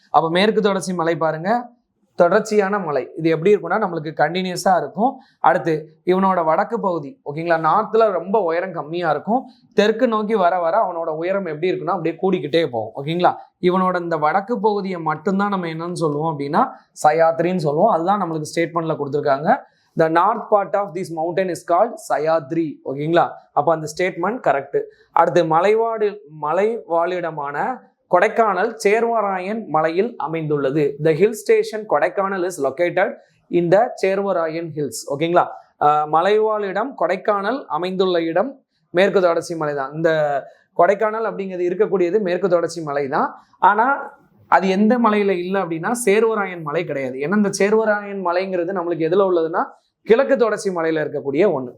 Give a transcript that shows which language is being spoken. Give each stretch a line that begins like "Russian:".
Tamil: அப்போ மேற்கு தொடர்ச்சி மலை பாருங்க தொடர்ச்சியான மலை. இது எப்படி இருக்கும்னா நம்மளுக்கு கண்டினியூஸா இருக்கும். அடுத்து இவனோட வடக்கு பகுதி, ஓகேங்களா, நார்த்ல ரொம்ப உயரம் கம்மியா இருக்கும். தெற்கு நோக்கி வர வர அவனோட உயரம் எப்படி இருக்குன்னா அப்படியே கூடிக்கிட்டே போகும். ஓகேங்களா, இவனோட இந்த வடக்கு பகுதியை மட்டும்தான் நம்ம என்னன்னு சொல்லுவோம் அப்படின்னா சயாத்ரின்னு சொல்லுவோம். அதுதான் நம்மளுக்கு ஸ்டேட்மெண்ட்ல கொடுத்துருக்காங்க.
English: The north part of this mountain is called Sayadri.
Tamil: ஓகேங்களா, அப்போ அந்த ஸ்டேட்மெண்ட் கரெக்ட். அடுத்து மலைவாழிடமான கொடைக்கானல் சேர்வராயன் மலையில் அமைந்துள்ளது.
English: The hill station Kodaikanal is located in the Servarayan hills.
Tamil: ஓகேங்களா, மலைவாழிடம் கொடைக்கானல் அமைந்துள்ள இடம் மேற்கு தொடர்ச்சி மலை தான். இந்த கொடைக்கானல் அப்படிங்கிறது இருக்கக்கூடியது மேற்கு தொடர்ச்சி மலை தான். ஆனா அது எந்த மலையில இல்லை அப்படின்னா சேர்வராயன் மலை கிடையாது. ஏன்னா இந்த சேர்வராயன் மலைங்கிறது நம்மளுக்கு எதுல உள்ளதுன்னா கிழக்கு தொடர்ச்சி மலையில இருக்கக்கூடிய ஒண்ணு.